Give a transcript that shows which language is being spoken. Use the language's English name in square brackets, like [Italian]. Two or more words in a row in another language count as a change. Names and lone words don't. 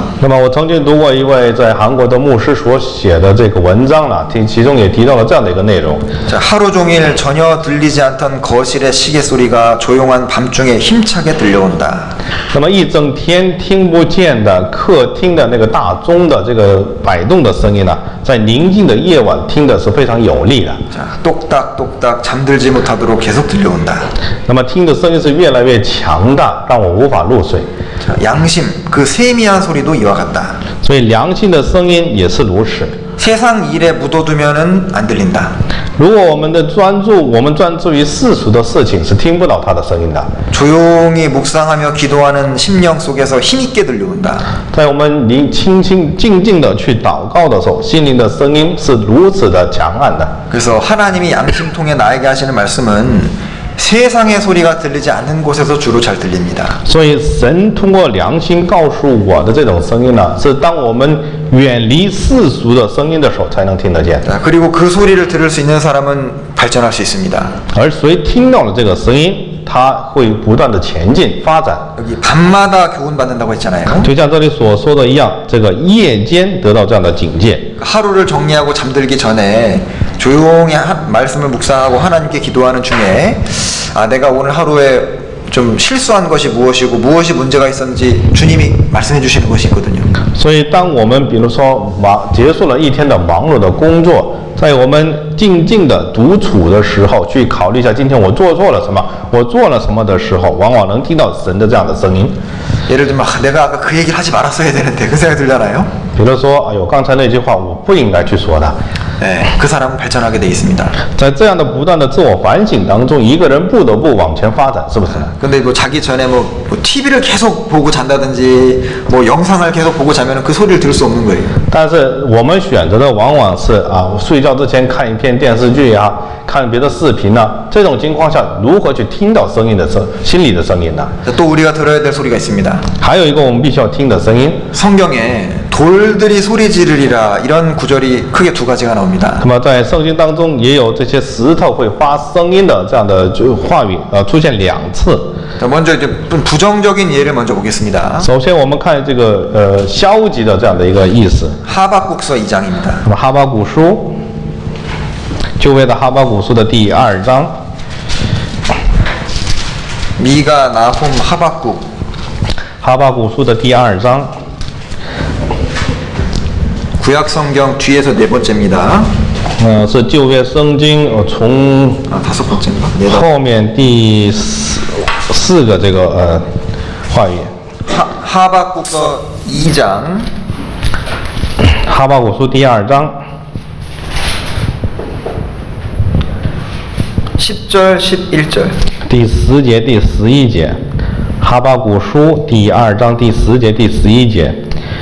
[Chinese] 那么我曾经读过一位在韩国的牧师所写的这个文章呢，其中也提到了这样的一个内容。 [Korean] 자, 하루 종일 전혀 들리지 않던 거실의 시계 소리가 조용한 밤중에 힘차게 들려온다. [Chinese] 那么一整天听不见的客厅的那个大钟的这个摆动的声音呢，在宁静的夜晚听的是非常有力的。 [Korean] 자, 똑딱똑딱 잠들지 못하도록 계속 들려온다. [Chinese] 那么听的声音是越来越强大，让我无法入睡。 [Korean] 자, 양심, 그 세미한 소리도 이와 같다. [Chinese] 所以良心的声音也是如此。 [Korean] 세상 일에 묻어두면은 안 들린다. [Chinese] 如果我们专注于世俗的事情，是听不到他的声音的。 [Korean] 조용히 묵상하며 기도하는 심령 속에서 힘있게 들려온다. [Chinese] 在我们静静的去祷告的时候，心灵的声音是如此的强悍的。 [Korean] 그래서 하나님이 양심 통해 나에게 하시는 말씀은 세상의 소리가 들리지 않는 곳에서 주로 잘 들립니다. [Chinese] 所以神通过良心告诉我的这种声音呢，是当我们远离世俗的声音的时候才能听得见。 [Korean] 자, 그리고 그 소리를 들을 수 있는 사람은 발전할 수 있습니다. [Chinese] 而谁听到了这个声音，他会不断的前进发展。 [Korean] 여기 밤마다 교훈받는다고 했잖아요. [Chinese] 就像这里所说的一样，这个夜间得到这样的警戒。 [Korean] 하루를 정리하고 잠들기 전에 조용히 말씀을 묵상하고 하나님께 기도하는 중에 아, 내가 오늘 하루에 좀 실수한 것이 무엇이고 무엇이 문제가 있었는지 주님이 말씀해 주시는 것이 있거든요. [Chinese] 所以，当我们比如说结束了一天的忙碌的工作，在我们静静的独处的时候，去考虑一下今天我做错了什么，我做了什么的时候，往往能听到神的这样的声音。 [Korean] 예를 들면 내가 아까 그 얘기를 하지 말았어야 되는데 그 생각이 들잖아요. [Chinese] 比如说，哎呦，刚才那句话我不应该去说的。 [Korean] 네, 그 사람은 발전하게 돼 있습니다. [Chinese] 在这样的不断的自我反省当中，一个人不得不往前发展，是不是？ [Korean] 근데 뭐 자기 전에 뭐 TV를 계속 보고 잔다든지 뭐 영상을 계속 보고 자면은 그 소리를 들을 수 없는 거예요. [Chinese] 但是我们选择的往往是睡觉之前看一片电视剧啊，看别的视频呢、这种情况下，如何去听到声音的心里的声音呢？ [Korean] 또 우리가 들어야 될 소리가 있습니다. [Chinese] 还有一个我们必须要听的声音。 [Korean] 성경에 돌들이 소리 지르리라 이런 구절이 크게 두 가지가 나옵니다. [Chinese] 那么在圣经当中也有这些石头会发声音的这样的话语出现2次。 [Korean] 자, 먼저 이제 부정적인 예를 먼저 보겠습니다. [Chinese] 首先我们看这个消极的这样的一个意思。 [Korean] 하박국서 2장입니다. [Chinese] 那么哈巴谷书，旧约的哈巴谷书的第2章， [Korean] 미가, 나훔, 하박국. [Chinese] 哈巴谷书的第2章。 [Korean] 구약 성경 뒤에서 네 번째입니다. [Chinese] 是旧约圣经从 [Korean] 다섯 번째인가? 네 번. [Chinese] 后面第四个这个话语。 [Korean] 하박국서 2장 [Chinese] 哈巴谷书第2章 [Korean] 10절 11절 [Chinese] 第10节第11节，哈巴谷书第2章第10节第11节。